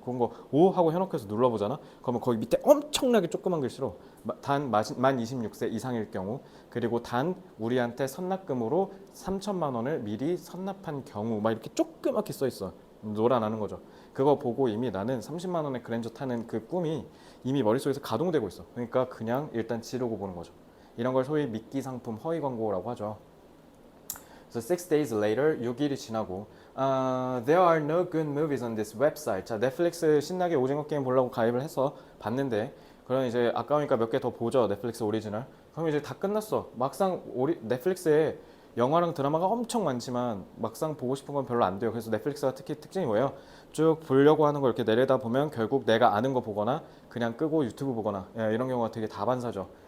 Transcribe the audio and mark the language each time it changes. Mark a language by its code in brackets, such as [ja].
[ko] 그런 거 오 하고 해놓고서 눌러보잖아. 그러면 거기 밑에 엄청나게 조그만 글씨로 단 만 26세 이상일 경우 그리고 단 우리한테 선납금으로 3천만 원을 미리 선납한 경우 막 이렇게 조그맣게 써 있어. 놀아나는 거죠. 그거 보고 이미 나는 30만 원의 그랜저 타는 그 꿈이 이미 머릿속에서 가동되고 있어. 그러니까 그냥 일단 지르고 보는 거죠. 이런 걸 소위 미끼 상품 허위 광고라고 하죠. [en] 그래서 6 days later [ko] 6일이 지나고 [en] there are no good movies on this website. [ko] 자, 넷플릭스 신나게 오징어 게임 보려고 가입을 해서 봤는데 그럼 이제 아까우니까 몇 개 더 보죠. 넷플릭스 오리지널. 그럼 이제 다 끝났어. 막상 넷플릭스에 영화랑 드라마가 엄청 많지만 막상 보고 싶은 건 별로 안 돼요. 그래서 넷플릭스가 특히 특징이 뭐예요? 쭉 보려고 하는 걸 이렇게 내려다 보면 결국 내가 아는 거 보거나 그냥 끄고 유튜브 보거나 이런 경우가 되게 다반사죠.